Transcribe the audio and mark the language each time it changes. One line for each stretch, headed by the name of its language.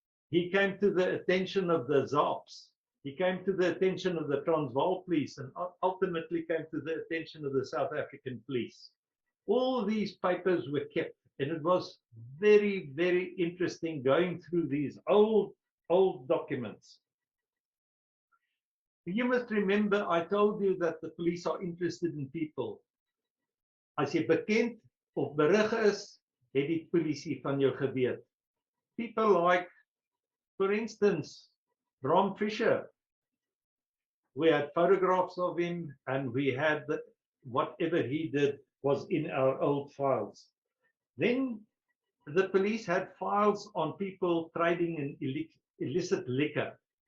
English: He came to the attention of the ZAPs. He came to the attention of the Transvaal Police and ultimately came to the attention of the South African Police. All these papers were kept, and it was very, very interesting going through these old documents. You must remember, I told you that the police are interested in people.
Afrikaans: As jy bekend of berig is, het die polisie van jou geweet.
English: People like, for instance, Bram Fisher. We had photographs of him, and we had whatever he did was in our old files. Then the police had files on people trading in illicit liquor.